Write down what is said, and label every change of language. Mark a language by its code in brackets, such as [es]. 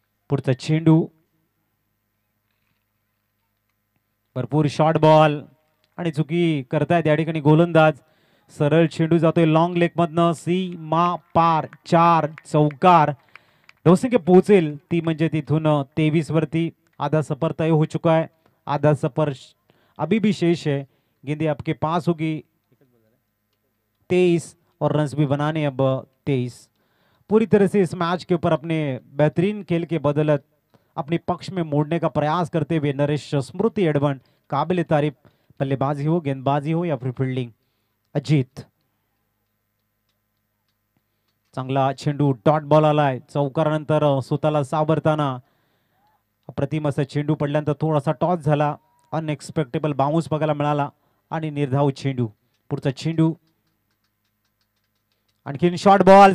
[mr] पुढचा चेंडू भरपूर शॉर्ट बॉल आणि चुकी करतायत या ठिकाणी गोलंदाज. सरळ चेंडू जातोय लॉंग लेग मधनं सीमा पार 4 चौकार. डोसिंगे पोहोचेल ती म्हणजे तिथून 23 वरती. [hi] आधा सफर तय हो चुका है, आधा सफर अभी भी शेष है. गेंदे आपके पास होगी 23 और रन्स भी बनाने अब 23. पूरी तरह से इस मैच के ऊपर अपने बेहतरीन खेल के बदौलत अपने पक्ष में मोड़ने का प्रयास करते हुए नरेश स्मृति एडवन काबिल तारीफ. बल्लेबाजी हो, गेंदबाजी हो या फिर फील्डिंग. [mr] अजित चांगला चेंडू डॉट बॉल आलाय. चौकारानंतर स्वतःला सावरताना अप्रतिम असा चेंडू पडल्यानंतर थोडासा टॉस झाला. अनएक्सपेक्टेबल बाउन्स बघायला मिळाला आणि निर्धाव चेंडू. पुढचा चेंडू आणखीन शॉर्ट बॉल.